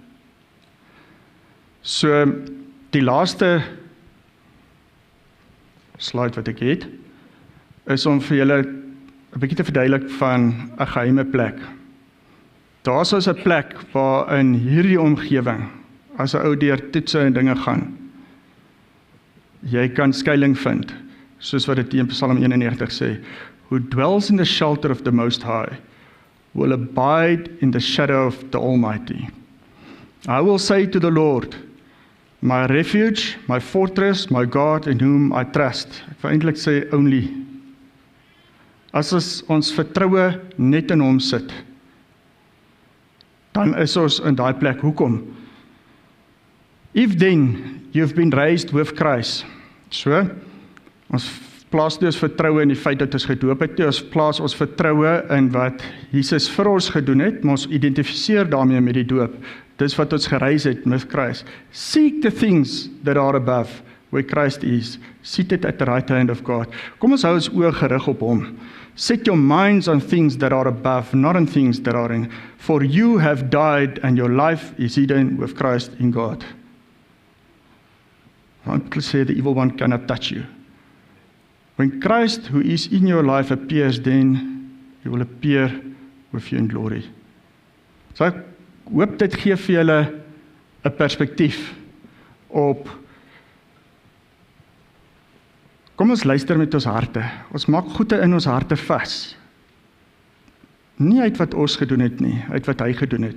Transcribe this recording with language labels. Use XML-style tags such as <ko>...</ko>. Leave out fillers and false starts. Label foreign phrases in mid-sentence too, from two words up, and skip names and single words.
<af>So, die laaste slide wat ek het, is om vir julle 'n bietjie te verduidelik van 'n geheime plek. Daar is 'n plek waar in hierdie omgewing, as 'n ou deur toetse en dinge gaan, jy kan skuiling vind, soos wat dit in Psalm 91 sê,</af> <en>who dwells in the shelter of the Most High, will abide in the shadow of the Almighty. I will say to the Lord, my refuge, my fortress, my God in whom I trust.</en> <af>Ek wil eintlik sê only. As ons vertroue net in hom sit, dan is ons in daai plek. Hoekom?</af> <en>If then you've been raised with Christ.</en> <af>So, ons plaas nie ons vertroue in die feit dat ons gedoop het, ons plaas ons vertroue in wat Jesus vir ons gedoen het, maar ons identifiseer daarmee met die doop. Dis wat ons gereis het met Christ.</af> <en>Seek the things that are above, where Christ is, seated at the right hand of God.</en> <af>Kom ons hou ons oë gerig op hom.</af> <en>Set your minds on things that are above, not on things that are in. For you have died and your life is hidden with Christ in God. People say the evil one cannot touch you. When Christ, who is in your life, appears, then he will appear with you in glory.</en> <af>So ek hoop dit gee vir julle 'n perspektief op. Kom ons luister met ons harte. Ons maak goede in ons harte vas. Nie uit wat ons gedoen het nie, uit wat hy gedoen het.</af>